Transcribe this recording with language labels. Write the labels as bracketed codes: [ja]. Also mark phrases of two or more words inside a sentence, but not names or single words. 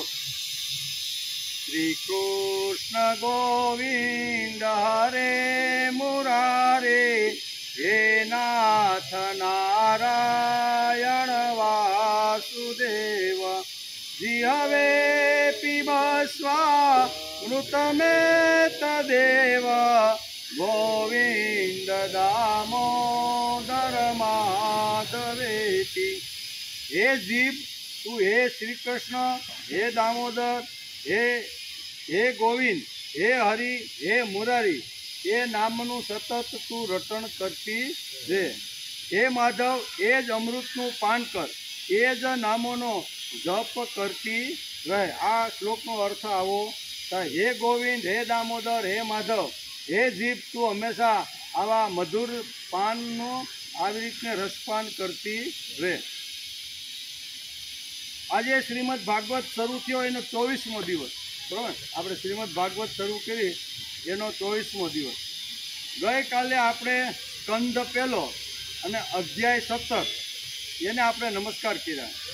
[sa] श्री कृष्ण गोविंद हरे मुरारे हे नाथ नारायण वासुदेव जिहवे पिबस्वा मृतमेतदेव गोविंद दामोदर माधवेति। [gu] હે જીવ તું હે શ્રી કૃષ્ણ હે દામોદર હે ગોવિંદ હે હરિ હે મુરારી એ નામનું સતત તું રટણ કરતી રે। હે માધવ એ જ અમૃતનું પાન કર એ જ નામોનો જપ કરતી રહે। આ શ્લોકનો અર્થ આવો તો હે ગોવિંદ હે દામોદર હે માધવ હે જીવ તું હંમેશા આવા મધુર પાનનો આવી રીતને રસપાન કરતી રહે। આજે શ્રીમદ ભાગવત શરૂ થયો એનો 24મો દિવસ, બરાબર। આપણે શ્રીમદ ભાગવત શરૂ કરી એનો 24મો દિવસ। ગઈકાલે આપણે સ્કંદ પહેલો અને અધ્યાય 17 એને આપણે નમસ્કાર કર્યા।